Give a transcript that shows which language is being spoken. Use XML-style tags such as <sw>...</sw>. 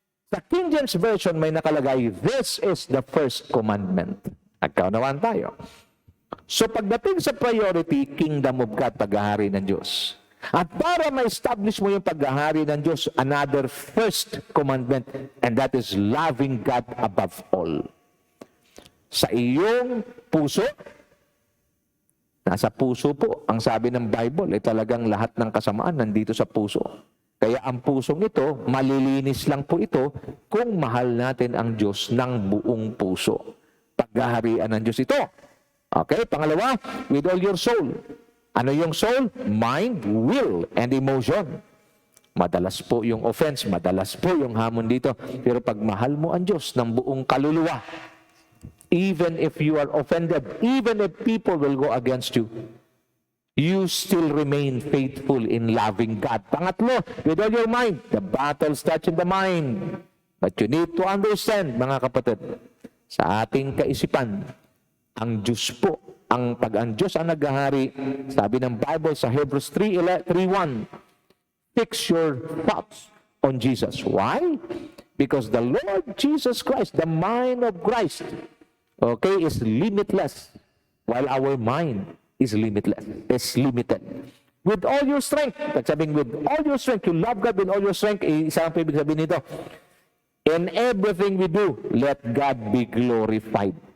<tl>Sa King James Version may nakalagay,</tl> <en>this is the first commandment.</en> <tl>Nagkaunawaan tayo. So pagdating sa priority, kingdom of God, paghahari ng Diyos. At para ma-establish mo yung paghahari ng Diyos,</tl> <en>another first commandment, and that is loving God above all.</en> <tl>Sa iyong puso, nasa puso po, ang sabi ng Bible, ay talagang lahat ng kasamaan nandito sa puso. Kaya ang pusong ito, malilinis lang po ito kung mahal natin ang Diyos ng buong puso. Paghaharian ng Diyos ito. Okay, pangalawa,</tl> <en>with all your soul. Ano yung soul? Mind, will, and emotion.</en> <tl>Madalas po yung offense, madalas po yung hamon dito. Pero pag mahal mo ang Diyos ng buong kaluluwa,</tl> <en>even if you are offended, even if people will go against you, you still remain faithful in loving God.</en> <tl>Pangatlo,</tl> <en>with all your mind. The battle starts in the mind. But you need to understand,</en> <tl>mga kapatid, sa ating kaisipan, ang Diyos po, pag ang Diyos ang naghahari, sabi ng Bible sa Hebrews 3:1,</tl> <en>fix your thoughts on Jesus. Why? Because the Lord Jesus Christ, the mind of Christ, okay, is limitless, while our mind is limitless, is limited. With all your strength,</en> <tl>at sabing</tl> <en>with all your strength, you love God with all your strength,</en> <tl>isang ibig sabihin nito,</tl> <en>in everything we do, let God be glorified.</en>